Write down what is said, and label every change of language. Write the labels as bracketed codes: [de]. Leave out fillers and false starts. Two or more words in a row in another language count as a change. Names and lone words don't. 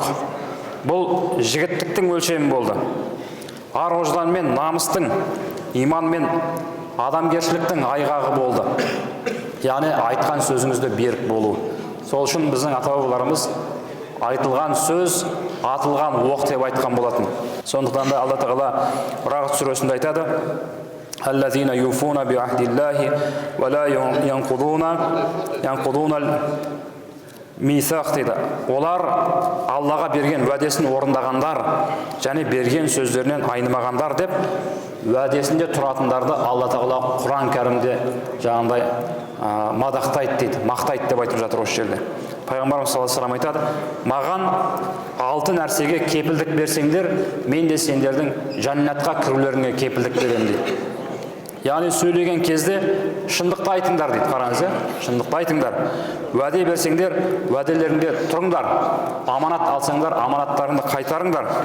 [kk] Бұл жігіттіктің өлшемі болды. Ар-ождан мен намыстың, иман мен адамгершіліктің айғағы болды. Яғни айтқан сөзіңізде берік болу. Сол үшін біздің ата-бабаларымыз айтылған сөз, атылған оқ деп айтқан болатын. Сондықтан да Алла тағала Рағд сүресінде айтады: [ar] «الذين يوفون بعهد الله ولا ينقضون الميثاق» дейді. [kk] Олар Аллаға берген уәдесін орындағандар, және берген сөздерінен айнымағандар деп уәдесінде тұратындарды Алла тағала Құран кәрімде жаңағыдай мадақтайды дейді, мақтайды деп айтып жатыр осы жерде. Пайғамбарымыз [ar] صلى الله عليه وسلم [kk] айтады: «Маған 6 нәрсеге кепілдік берсеңдер, мен де сендердің жәннатқа кірулеріңе кепілдік беремін» дейді. Яғни сөйлеген кезде шындықты айтыңдар дейді. Қараңыз, шындықты айтыңдар. Уәде берсеңдер, уәделеріңде тұрыңдар. Аманат алсаңдар, аманаттарыңды қайтарыңдар.